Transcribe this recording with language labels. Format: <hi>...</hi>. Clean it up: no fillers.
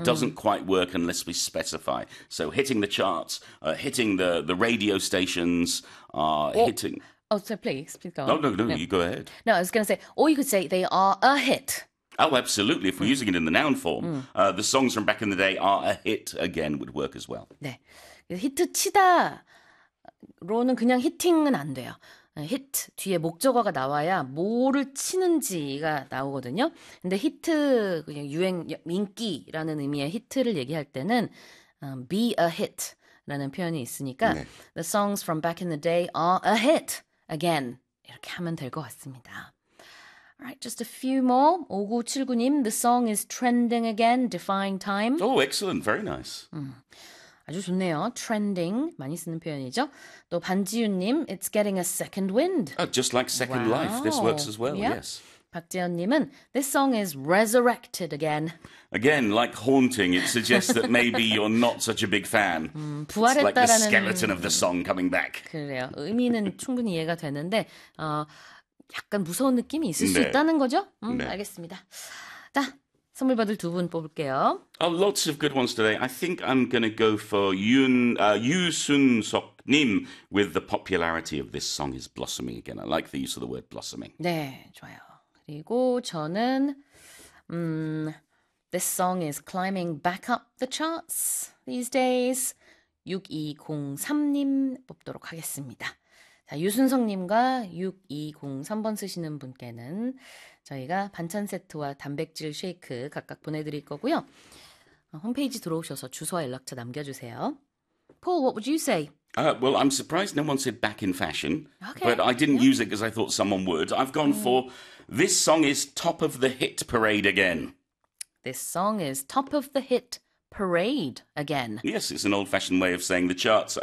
<en>It doesn't quite work unless we specify. So hitting the charts, hitting the radio stations are hitting. So please, please go No, on. you go ahead. No, I was gonna say, or you could say they are a hit. Oh, absolutely. If we're using it in the noun form, the songs from back in the day are a hit again would work as well.</en> <ko>네. 히트 치다. 로는 그냥 히팅은 안 돼요. 히트 뒤에 목적어가 나와야 뭐를 치는지가 나오거든요. 근데 히트 그냥 유행 인기라는 의미의 히트를 얘기할 때는</ko> <en>be a hit</en> <ko>라는 표현이 있으니까 네.</ko> <en>the songs from back in the day are a hit again</en> <ko>이렇게 하면 될것 같습니다.</ko> <en>Alright, just a few more. 5979님, the song is trending again, defying time. Oh, excellent. Very nice.</en> <ko>아주 좋네요. Trending 많이 쓰는 표현이죠. 또 반지윤님,</ko> <en>It's getting a second wind. Oh, just like Second Life, this works Wow. as well, Yeah. yes. 박재현님은 This song is resurrected again. Again, like Haunting, it suggests that maybe you're not such a big fan. It's like the skeleton of the</en> <ko>부활했다라는</ko> <en>song coming back.</en> <ko>그래요. 의미는 충분히 이해가 되는데 약간 무서운 느낌이 있을 수 네. 있다는 거죠? 네. 알겠습니다. 자, 선물 받을 두분 뽑을게요.</ko> <en>Oh, lots of good ones today. I think I'm going to go for Yusunsok님 with the popularity of this song is blossoming again. I like the use of the word blossoming.</en> <ko>네, 좋아요. 그리고 저는</ko> <en>This song is climbing back up the charts these days.</en> <ko>6203님 뽑도록 하겠습니다. 자, 유순성님과 6203번 쓰시는 분께는 저희가 반찬 세트와 단백질 쉐이크 각각 보내드릴 거고요. 홈페이지 들어오셔서 주소와 연락처 남겨주세요.</ko> <en>Paul, what would you say? Well, I'm surprised no one said back in fashion, Okay, but I didn't yeah. use it because I thought someone would. I've gone for this song is top of the hit parade again. This song is top of the hit parade again. Yes, it's an old-fashioned way of saying the charts.</en>